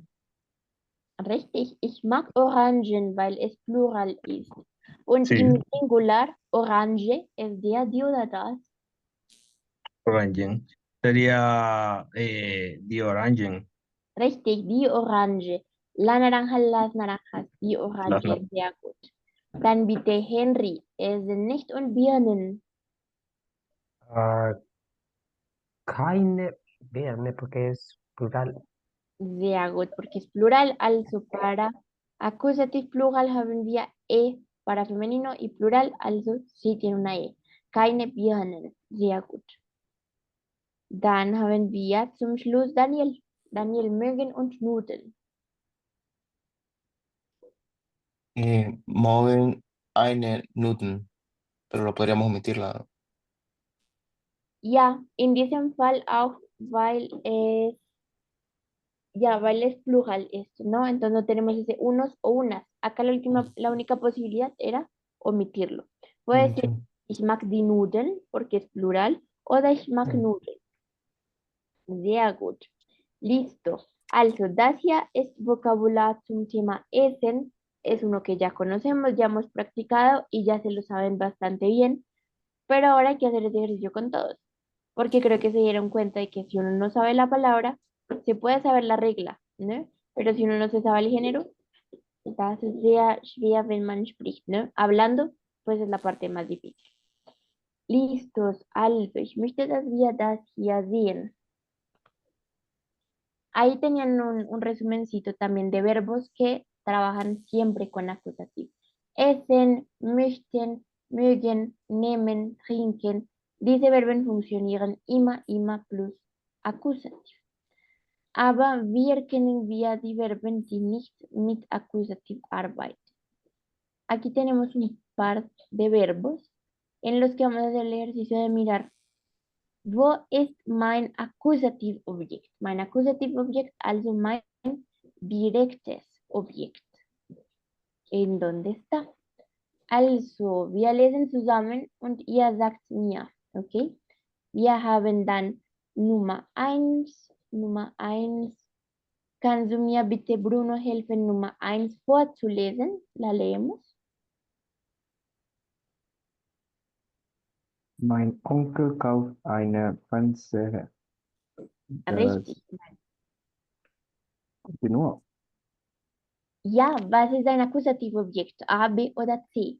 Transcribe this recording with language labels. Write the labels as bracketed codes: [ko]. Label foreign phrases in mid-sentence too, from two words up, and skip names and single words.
[de] Richtig, ich mag Orangen, weil es plural ist. Und [es] Sí, [de] im Singular, Orange es der, die oder das. [es] orange. Sería [en] the orange. [de] Richtig, die Orange. [es] La naranja, las naranjas, [de] die [es] Las [de] Orange, sehr gut. Dann bitte Henry, Essen nicht und Birnen. Ah, keine Birne, [es] porque es plural. [de] Sehr gut, [es] porque es plural. [de] Also para Accusative Plural haben wir E para femenino y plural, also sí tiene una E. Keine Birnen. Sehr gut. Dann haben wir zum Schluss Daniel. Daniel, mögen und Nudeln. Morgen eine Nudeln, [es] pero lo podríamos omitirla. [de] Ja, in diesem Fall auch, weil es, ya, weil es plural [es] esto, ¿no? Entonces no tenemos ese unos o unas. Acá la única posibilidad era omitirlo. Puede decir, Sí. ich mag die Nudeln, porque es plural, oder ich mag Nudeln. Sehr gut. Listo. Also, das hier ist Vokabular zum Thema Essen. Es uno que ya conocemos, ya hemos practicado y ya se lo saben bastante bien. Pero ahora hay que hacer ese ejercicio con todos. Porque creo que se dieron cuenta de que si uno no sabe la palabra, se puede saber la regla, ¿no? Pero si uno no se sabe el género, [de] das ist sehr schwer, wenn man spricht, [es] ¿no? Hablando, pues es la parte más difícil. Listos, [de] also, ich möchte, dass wir das hier sehen. [es] Ahí tenían un resumencito también de verbos que trabajan siempre con acusativo. [de] Essen, möchten, mögen, nehmen, trinken. Diese Verben funktionieren immer plus Akkusativ. Aber wir kennen wir die Verben, die nicht mit Akkusativ arbeiten. [es] Aquí tenemos un par de verbos en los que vamos a hacer el ejercicio de mirar [de] wo ist mein Akkusativobjekt? Mein Akkusativobjekt, also mein direktes Objekt. [es] ¿En dónde está? [de] Also, wir lesen zusammen und ihr sagt mir, okay? Wir haben dann Nummer 1, Nummer 1. Kannst du mir bitte, Bruno, helfen, Nummer 1 vorzulesen? [es] La leemos. [de] Mein Onkel kauft eine Fernseher. Richtig. [es] Continúa. [de] Ja, was ist ein Akkusativobjekt? A, B oder C?